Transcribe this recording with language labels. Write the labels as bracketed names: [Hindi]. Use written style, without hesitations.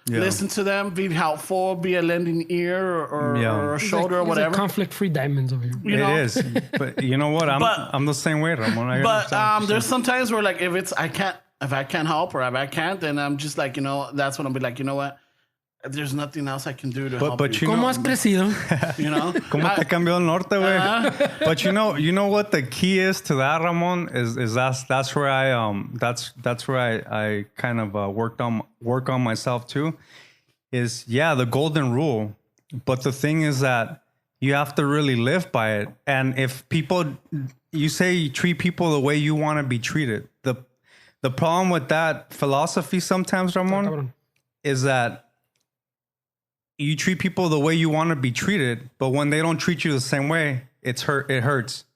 [English] Listen to them, be helpful, be a lending ear or a shoulder or whatever. Conflict-free diamonds over here. It is, but you know what? I'm the same way, Ramon. But there's sometimes where like if I can't help or if I can't, then I'm just like, that's when I'll be like, you know what? There's nothing else I can do to help you. [Spanish] ¿Cómo has crecido? ¿Cómo te cambió el norte, güey? [English] But you know what the key is to that, Ramon, is that's where I kind of work on myself too. Is the golden rule, but the thing is that you have to really live by it. And if you say you treat people the way you want to be treated, the problem with that philosophy sometimes, Ramon, is that you treat people the way you want to be treated, but when they don't treat you the same way, it hurts.